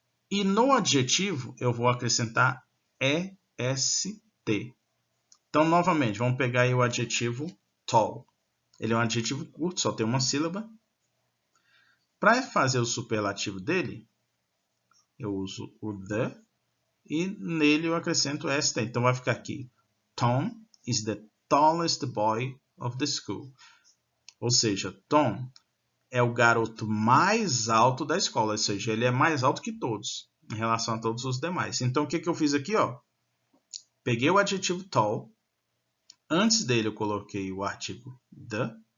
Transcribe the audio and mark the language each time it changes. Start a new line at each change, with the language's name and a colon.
Portuguese: E no adjetivo eu vou acrescentar est. Então, novamente, vamos pegar aí o adjetivo tall. Ele é um adjetivo curto, só tem uma sílaba. Para fazer o superlativo dele, eu uso o the e nele eu acrescento est. Então, vai ficar aqui.
English: Tom is the tallest boy of the school.
Portuguese: Ou seja, Tom é o garoto mais alto da escola. Ou seja, ele é mais alto que todos, em relação a todos os demais. Então, o que eu fiz aqui? Ó? Peguei o adjetivo tall. Antes dele eu coloquei o artigo the.